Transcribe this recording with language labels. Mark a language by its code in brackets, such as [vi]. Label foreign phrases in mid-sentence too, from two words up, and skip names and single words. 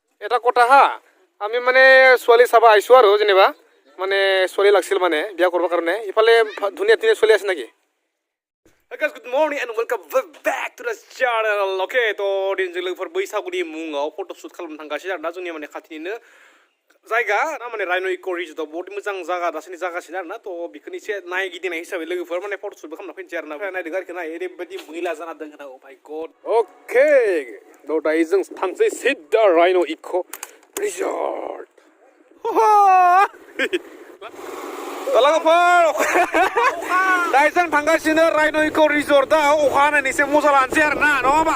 [as] এটা কথা হা আমি মানে ছোৱালী চাবা আইছো আৰু যেনিবা মানে ছোৱালী লাগছিল মানে বিয়া কৰিব কাৰণে ইফালে ধুনীয়া ধুনীয়া ছোৱালী আছে নেকি? [en] Hey guys, good morning and welcome back to the channel. Okay, to din [brx] जों लोगोफोर बैसागुनि मुङाव फट'शुट खालामनो थांगासिनो आरोना जोंनि माने खाथिनिनो जायगा ना माने रायन' इक' रिजर्टआव बहुत मोजां जायगा दासिम जागासिनो आरोना थ' बेखौनो एसे नायगिदिंनाय हिसाबै लोगोफोर माने फट'शुटबो खालामना फैनोसै आरोना ओमफ्राय नायदों आरोखि ना ओरैबायदि मैला जाना दं ना [en] oh my god. [brx] Okay, थ' दायो जों थांसै सिदा रायन' इक' रिजर्ट. लोगोफोर दायो जों थांगासिनो रायन' इक' रिजर्टआव अखा हानायनि एसे मजा लानोसै आरोना नङा होमबा?